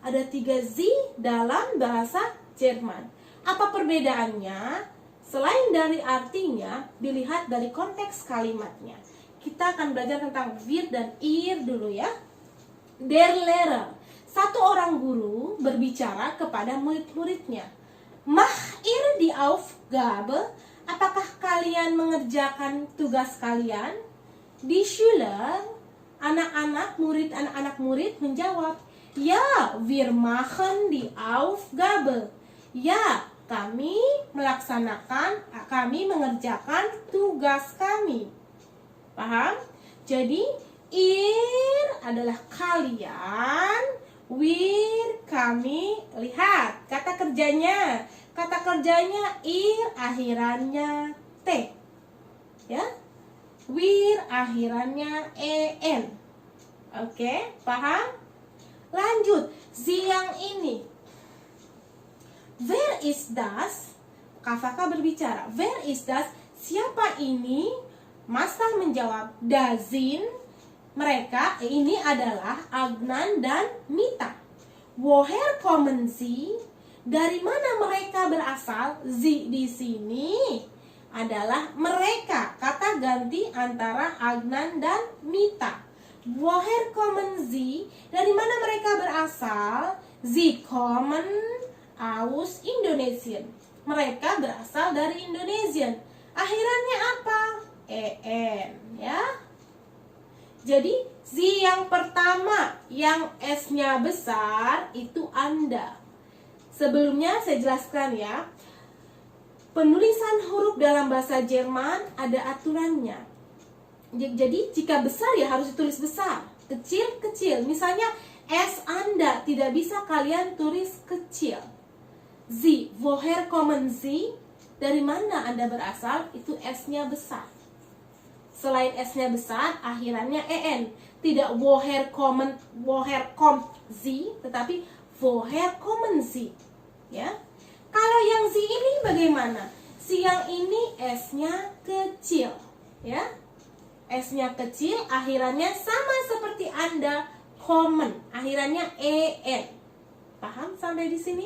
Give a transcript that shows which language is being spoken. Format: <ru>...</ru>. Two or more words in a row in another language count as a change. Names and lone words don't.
<id>ada 3 Z dalam bahasa Jerman. Apa perbedaannya? Selain dari artinya, dilihat dari konteks kalimatnya. Kita akan belajar tentang wir dan ihr dulu ya.</id> <de>Der Lehrer,</de> <id>satu orang guru berbicara kepada murid-muridnya.</id> <de>Macht ihr die Aufgabe?</de> <id>Apakah kalian mengerjakan tugas kalian?</id> <de>Die Schüler,</de> <id>anak-anak murid menjawab, ya,</id> <de>wir machen die Aufgabe.</de> <id>Ya, kami mengerjakan tugas kami. Paham? Jadi, ihr adalah kalian, wir kami. Lihat kata kerjanya. Kata kerjanya ihr akhirannya T. Ya. Wir akhirannya en. Oke, paham? Lanjut, siang ini.</id> <de>Wer ist das?</de> <id>Kakak berbicara.</id> <de>Wer ist das?</de> <id>Siapa ini? Master menjawab,</id> <de>das sind.</de> <id>Mereka ini adalah Adnan dan Mita.</id> <de>Woher kommen sie?</de> <id>Dari mana mereka berasal? Sie di sini adalah mereka. Kata ganti antara Adnan dan Mita.</id> <de>Woher kommen sie?</de> <id>Dari mana mereka berasal?</id> <de>Sie kommen aus Indonesia.</de> <id>Mereka berasal dari Indonesia. Akhirannya apa? En, ya. Jadi sie yang pertama yang S-nya besar itu Anda. Sebelumnya saya jelaskan ya. Penulisan huruf dalam bahasa Jerman ada aturannya. Jadi jika besar ya harus ditulis besar, kecil kecil. Misalnya S Anda tidak bisa kalian tulis kecil.</id> <de>Sie, woher kommen Sie?</de> <id>Dari mana Anda berasal? Itu S-nya besar. Selain S-nya besar, akhirannya en. Tidak</id> <de>woher kommen Sie,</de> <id>tetapi</id> <de>woher kommen Sie.</de> <id>Ya. Kalau yang Sie ini bagaimana? Si yang ini S-nya kecil, ya. S-nya kecil, akhirannya sama seperti Anda, kommen, akhirannya en. Paham sampai di sini?</id>